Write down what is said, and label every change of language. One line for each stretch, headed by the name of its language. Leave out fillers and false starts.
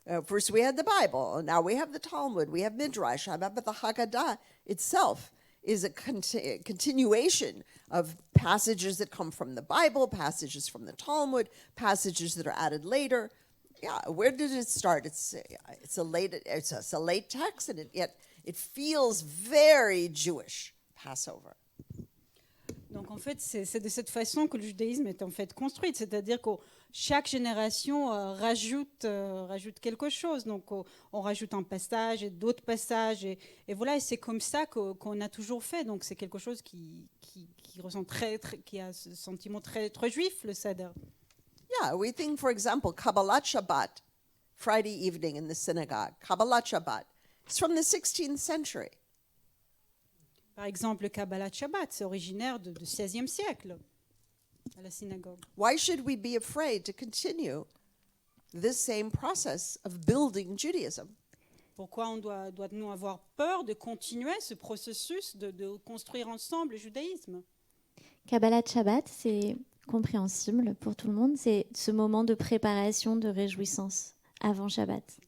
English: First we had the Bible, now we have the Talmud, we have Midrash, but the Haggadah itself is a continuation of passages that come from the Bible, passages from the Talmud, passages that are added later. Yeah, where did it start? It's a late text, and yet it feels very Jewish, Passover.
French: Donc en fait, c'est de cette façon que le judaïsme est en fait construit, c'est-à-dire que chaque génération rajoute quelque chose. Donc on rajoute un passage et d'autres passages, et voilà, et c'est comme ça qu'on a toujours fait. Donc c'est quelque chose qui ressent qui a ce sentiment très, très juif, le Seder.
English: Yeah, we think, for example, Kabbalat Shabbat, Friday evening in the synagogue. Kabbalat Shabbat. It's from the 16th century.
French: Par exemple, le Kabbalat Shabbat, c'est originaire du XVIe siècle, à la synagogue.
English: Why should we be afraid to continue this same process of building Judaism?
French: Pourquoi doit-nous avoir peur de continuer ce processus de construire ensemble le judaïsme? Kabbalat Shabbat, c'est compréhensible pour tout le monde. C'est ce moment de préparation, de réjouissance avant Shabbat.